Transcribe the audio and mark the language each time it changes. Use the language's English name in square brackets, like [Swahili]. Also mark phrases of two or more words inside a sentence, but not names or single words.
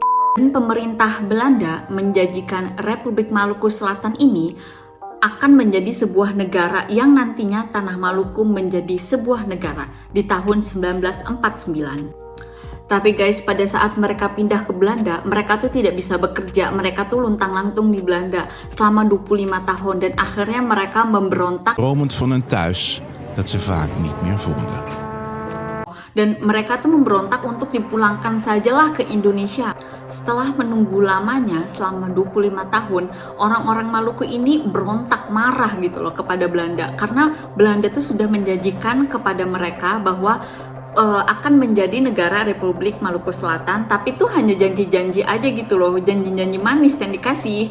[Indonesian] Dan pemerintah Belanda menjanjikan Republik Maluku Selatan ini akan menjadi sebuah negara yang nantinya tanah Maluku menjadi sebuah negara di tahun 1949. Tapi guys, pada saat mereka pindah ke Belanda, mereka tuh tidak bisa bekerja, mereka tuh luntang-lantung di Belanda selama 25 tahun dan akhirnya mereka memberontak. [Dutch] Dromend van een thuis dat ze vaak niet meer vonden. [Indonesian] Dan mereka tuh memberontak untuk dipulangkan sajalah ke Indonesia. Setelah menunggu lamanya selama 25 tahun, orang-orang Maluku ini berontak marah gitu loh kepada Belanda. Karena Belanda tuh sudah menjanjikan kepada mereka bahwa akan menjadi negara Republik Maluku Selatan, tapi itu hanya janji-janji aja gitu loh, janji-janji manis yang dikasih.